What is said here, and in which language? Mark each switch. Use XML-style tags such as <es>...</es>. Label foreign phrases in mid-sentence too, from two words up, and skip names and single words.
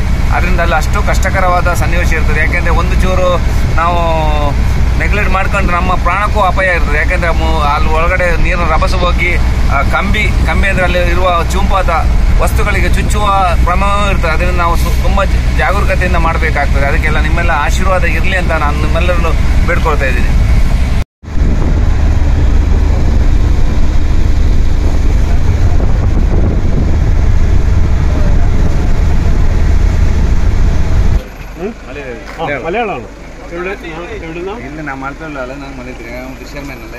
<kn>ಅದರಿಂದ ಅಲ್ಲಿ ಅಷ್ಟು ಕಷ್ಟಕರವಾದ ಸನ್ನಿವೇಶ ಇರ್ತದೆ. ಯಾಕೆಂದರೆ ಒಂದು ಚೂರು ನಾವು ನೆಗ್ಲೆಕ್ಟ್ ಮಾಡ್ಕೊಂಡ್ರೆ ನಮ್ಮ ಪ್ರಾಣಕ್ಕೂ ಅಪಾಯ ಇರ್ತದೆ. ಯಾಕೆಂದರೆ ಅಲ್ಲಿ ಒಳಗಡೆ ನೀರಿನ ರಭಸ ಹೋಗಿ ಕಂಬಿ ಅಂದರೆ ಅಲ್ಲಿ ಇರುವ ಚುಂಪಾದ ವಸ್ತುಗಳಿಗೆ ಚುಚ್ಚುವ ಪ್ರಮಾಣ ಇರ್ತದೆ. ಅದರಿಂದ ನಾವು ತುಂಬ ಜಾಗರೂಕತೆಯಿಂದ ಮಾಡಬೇಕಾಗ್ತದೆ. ಅದಕ್ಕೆಲ್ಲ ನಿಮ್ಮೆಲ್ಲ ಆಶೀರ್ವಾದ ಇರಲಿ ಅಂತ ನಾನು ನಿಮ್ಮೆಲ್ಲರನ್ನು ಬೇಡ್ಕೊಳ್ತಾ ಇದ್ದೀನಿ.</kn> <ml>മലയാളമാണ് ഇല്ല ഞാൻ മലപ്പുറം അല്ല, ഞാൻ മലയാളം ഫിഷർമാൻ അല്ലേ.</ml>